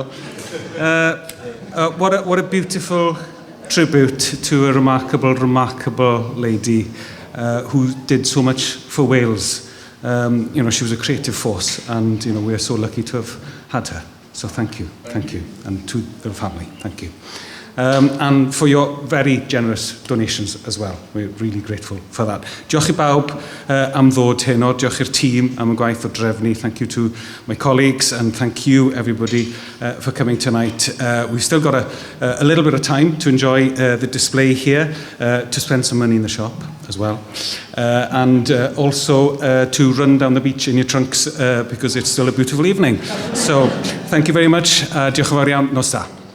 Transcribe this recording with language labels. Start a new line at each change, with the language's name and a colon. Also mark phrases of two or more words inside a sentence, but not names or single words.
English: What a beautiful tribute to a remarkable lady who did so much for Wales. You know, she was a creative force, and you know, we're so lucky to have had her. So thank you, and to the family, thank you. And for your very generous donations as well. We're really grateful for that.
Welsh: Diolch I bawb am ddod heno, diolch i'r tîm am y gwaith o drefnu.
English: Thank you to my colleagues, and thank you everybody for coming tonight. We've still got a little bit of time to enjoy the display here, to spend some money in the shop as well, and also to run down the beach in your trunks because it's still a beautiful evening. So thank you very much.
Welsh: Diolch yn fawr iawn. Nos da.